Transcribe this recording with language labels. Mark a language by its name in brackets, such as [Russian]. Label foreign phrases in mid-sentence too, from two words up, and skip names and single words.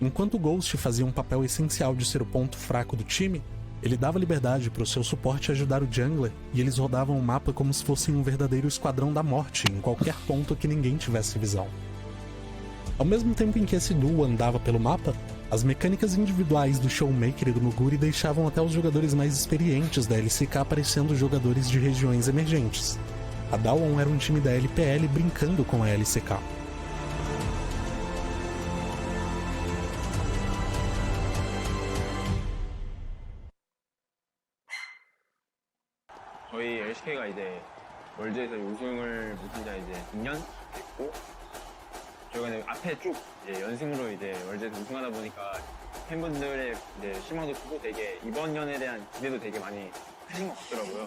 [Portuguese] Enquanto o Ghost fazia um papel essencial de ser o ponto fraco do time, ele dava liberdade para o seu suporte ajudar o jungler, e eles rodavam o mapa como se fosse um verdadeiro esquadrão da morte em qualquer ponto que ninguém tivesse visão. Ao mesmo tempo em que esse duo andava pelo mapa, as mecânicas individuais do Showmaker e do Muguri deixavam até os jogadores mais experientes da LCK parecendo jogadores de regiões emergentes. A Dawon era um time da LPL brincando com a LCK. [Korean] 저희 LCK가 이제 월드에서 우승을 못한 지 이제 2년 됐고, 저희가 이제 앞에 쭉 이제 연승으로 이제 월드에서 우승하다 보니까 팬분들의 이제 실망도 크고 되게 이번 년에 대한 기대도 되게 많이 크신 것 같더라고요.